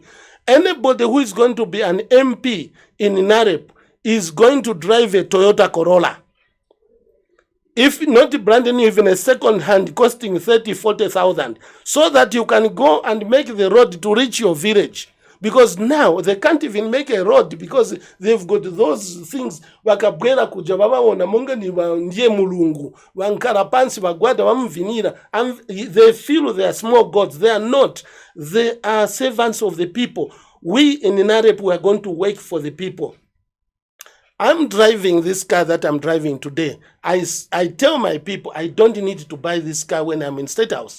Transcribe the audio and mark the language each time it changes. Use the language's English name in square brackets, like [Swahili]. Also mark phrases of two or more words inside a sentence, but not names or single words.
[English] Anybody who is going to be an MP in Narep is going to drive a Toyota Corolla. If not brand new, even a second hand costing 30, 40,000, so that you can go and make the road to reach your village. Because now they can't even make a road because they've got those things. [Nyanja] Wakabwera kuja babawona monga ni ndiye mulungu wankara pansi bagwada bamvinira, [English] and they feel they are small gods. They are not. They are servants of the people. We in Narep, we are going to work for the people. I'm driving this car that I'm driving today. I tell my people I don't need to buy this car when I'm in State House.